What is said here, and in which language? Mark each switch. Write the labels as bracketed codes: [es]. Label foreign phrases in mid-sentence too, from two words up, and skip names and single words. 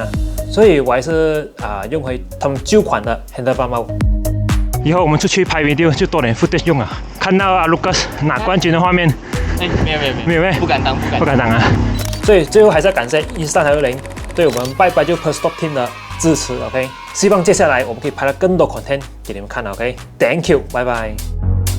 [zh] 所以我還是用回他們舊款的 [en] handlebar mount。 [zh] 以後我們出去拍 video 就多點 footage 用啊。看到阿 Lucas 拿冠軍的畫面，哎，沒有，不敢當啊。所以最後還是要感謝 Insta360對我們拜就 Per Stop Team 的支持 ，OK？希望接下來我們可以拍到更多 content 給你們看 ，OK？ [en] Thank you， [zh] 拜拜。